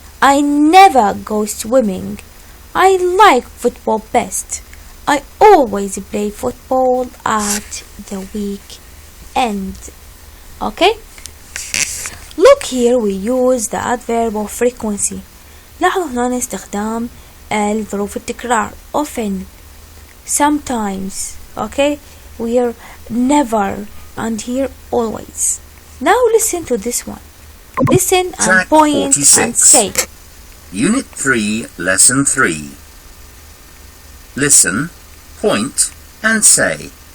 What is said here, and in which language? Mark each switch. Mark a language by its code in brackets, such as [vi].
[en] I never go swimming. I like football best. I always play football at the weekend. Okay? Look here, we use the adverb of frequency. [ar] لاحظوا هنا استخدام الظروف التكرار [en] often, sometimes. Okay? We are never and here always. Now listen to this one. Listen and Track point 46. and say. Unit 3 Lesson 3. Listen, point and say.